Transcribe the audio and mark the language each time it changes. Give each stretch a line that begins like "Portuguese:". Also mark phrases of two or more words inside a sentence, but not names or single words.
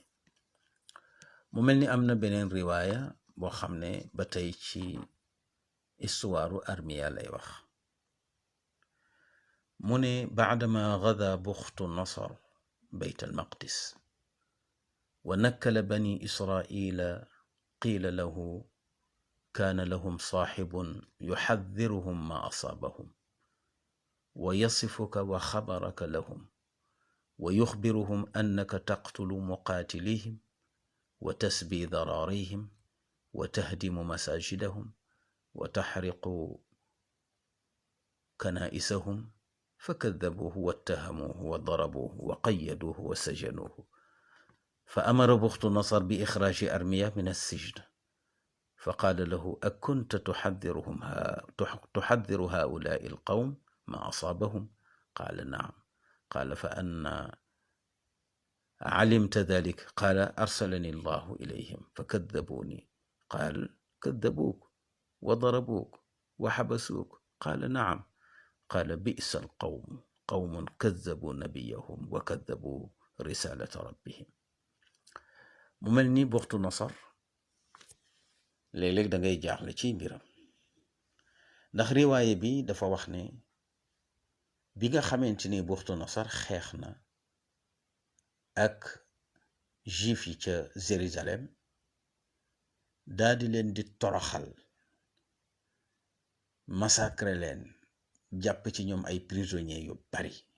Wolof: mu mel ni am na beneen riwaaya boo xam ne ba tey ci istuwaaru armiya lay wax. mu ne
Arabic: بعدما غزا بختنصر بيت المقدس ونكل بني إسرائيل قيل له كان لهم صاحب يحذرهم ما أصابهم ويصفك وخبرك لهم ويخبرهم أنك تقتل مقاتليهم وتسبي ذراريهم وتهدم مساجدهم وتحرق كنائسهم فكذبوه واتهموه وضربوه وقيدوه وسجنوه فأمر بختنصر بإخراج أرميا من السجن فقال له أكنت تحذر هؤلاء القوم ما أصابهم؟ قال نعم. قال فأنا علمت ذلك؟ قال أرسلني الله إليهم فكذبوني. قال كذبوك وضربوك وحبسوك؟ قال نعم. قال بئس القوم قوم كذبوا نبيهم وكذبوا رسالة ربهم.
Wolof: mu mel ni Buxtu Nasar léeg-léeg da ngay jaaxle ci mbiram, ndax riwaaye bi dafa wax ne bi nga xamante ni Buxtu Nasar xeex na ak juif yi ca Jérusalem, daldi leen di toroxal, massacre leen, jàpp ci ñoom ay prisonniers yu bari.